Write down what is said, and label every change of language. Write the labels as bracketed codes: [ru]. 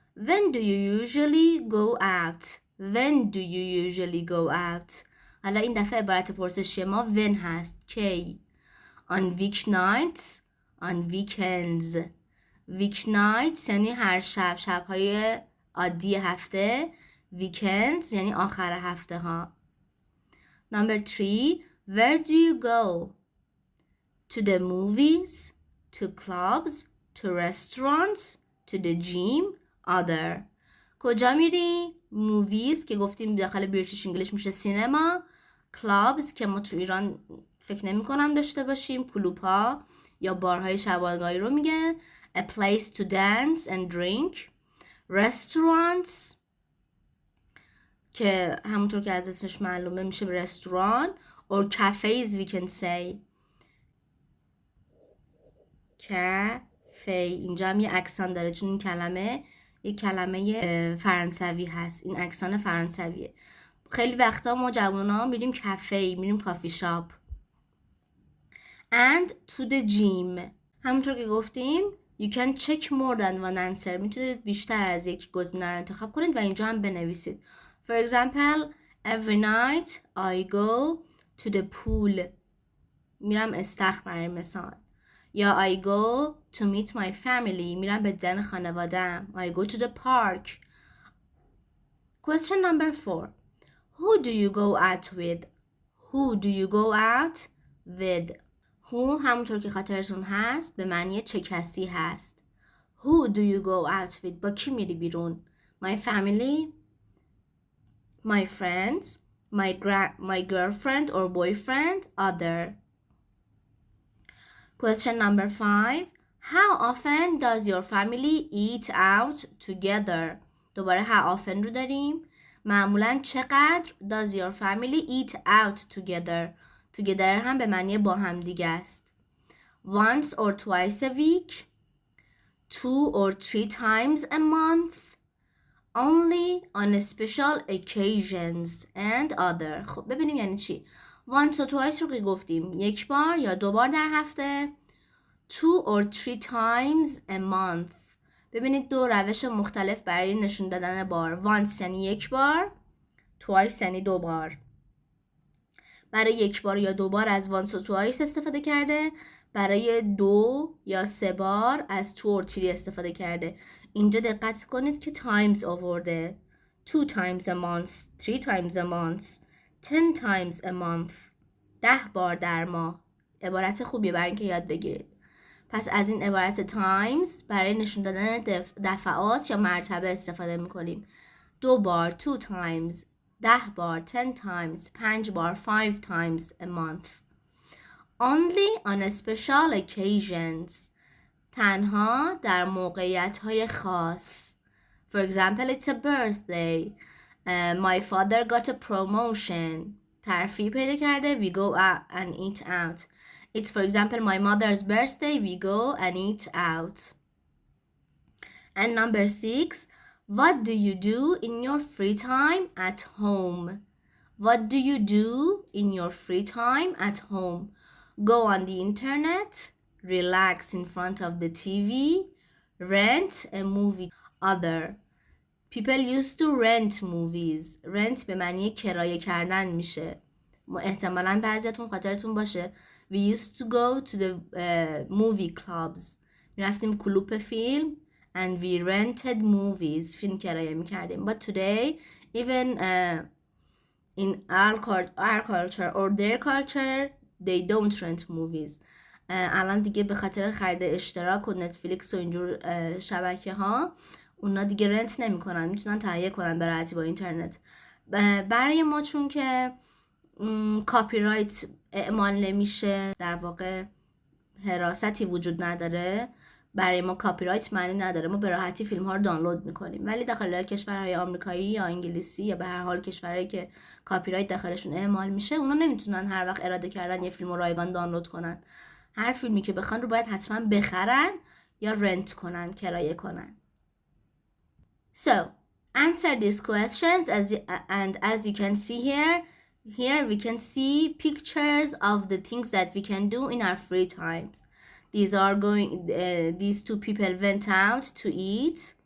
[en] When do you usually go out? When do you usually go out? [fa] حالا این دفعه عبارت پرسشی ما when هست. کی؟ [en] On weeknights, on weekends. [fa] weeknights یعنی هر شب، شب‌های عادی هفته. weekends یعنی آخر هفته ها. [en] Number 3. Where do you go? To the movies, to clubs, to restaurants, to the gym, other. [fa] کجا میری؟ movies که گفتیم داخل بریتیش انگلیش میشه سینما. clubs که ما تو ایران فکر نمی کنم داشته باشیم. کلوب ها یا بارهای شبانگاهی رو میگه. [en] a place to dance and drink. [fa] restaurants که همونطور که از اسمش معلومه میشه رستوران. [en] or cafes we can say. [fa] cafe اینجا هم یه اکسان داره چون این کلمه یک کلمه فرانسوی هست. این اکسان فرانسویه. خیلی وقتا ما جوونا میریم کافه، میریم کافی شاپ. [en] and to the gym. [fa] همونطور که گفتیم [en] you can check more than one answer. [fa] میتونید بیشتر از یک گزینه رو انتخاب کنید و اینجا هم بنویسید. [en] For example, every night I go to the pool. [fa] میرم استخر برای مثال. [en] یا I go to meet my family. [fa] میرم به دیدن خانواده‌ام. [en] I go to the park. Question number 4. Who do you go out with? Who do you go out with? [fa] Who همونطور که خاطرتون هست به معنی چه کسی هست. [en] Who do you go out with? [fa] با کی میری بیرون؟ [en] My family, my friends, my girlfriend or boyfriend, other. Question number 5. How often does your family eat out together? [fa] دوباره how often رو داریم. معمولاً چقدر [en] does your family eat out together. [fa] Together هم به معنی با هم دیگه است. [en] Once or twice a week. 2 or 3 times a month. Only on special occasions and other. [fa] خب ببینیم یعنی چی. [en] Once or twice [fa] رو که گفتیم یک بار یا 2 بار در هفته. [en] 2 or 3 times a month. [fa] ببینید 2 روش مختلف برای نشون دادن بار. Once یعنی یک بار. Twice یعنی 2 بار. برای یک بار یا 2 بار از [en] once or twice [fa] استفاده کرده. برای 2 یا 3 بار از تو [en] or three [fa] استفاده کرده. اینجا دقت کنید که times آورده. [en] 2 times a month, 3 times a month, 10 times a month. [fa] 10 بار در ماه. عبارت خوبیه برای اینکه یاد بگیرید. پس از این عبارت times برای نشون دادن دفعات یا مرتبه استفاده میکنیم. 2 بار [en] 2 times، [fa] 10 بار [en] 10 times، [fa] 5 بار [en] 5 times a month. Only on special occasions. [fa] تنها در موقعیت‌های خاص. [en] For example, it's a birthday. My father got a promotion. [fa] ترفیع پیدا کرده. [en] We go out and eat out. It's for example my mother's birthday. We go and eat out. And number 6. What do you do in your free time at home? What do you do in your free time at home? Go on the internet, relax in front of the TV, rent a movie. Other. People used to rent movies. [fa] Rent به معنی کرایه کردن میشه. احتمالاً بعضیتون خاطرتون باشه. [en] We used to go to the movie clubs. [fa] میرفتیم کلوپ فیلم [en] and we rented movies. [fa] فیلم کرایه میکردیم. [en] But today, even in our culture or their culture, they don't rent movies. [fa] الان دیگه به خاطر خرید اشتراک و نتفلیکس و اینجور شبکه ها اونا دیگه رنت نمی کنن، میتونن تهیه کنن به راحتی با اینترنت. برای ما چون که کاپی رایت اعمال نمیشه، در واقع حراستی وجود نداره، برای ما کاپی رایت معنی نداره، ما به راحتی فیلم ها رو دانلود میکنیم. ولی داخل کشورهای آمریکایی یا انگلیسی یا به هر حال کشورهایی که کاپی رایت داخلشون اعمال میشه، اونا نمیتونن هر وقت اراده کردن یه فیلم رو رایگان دانلود کنن. هر فیلمی که بخوان رو باید حتما بخرن یا رنت کنن، کرایه کنن. [en] So, answer these questions as you can see here we can see pictures of the things that we can do in our free times. These two people went out to eat.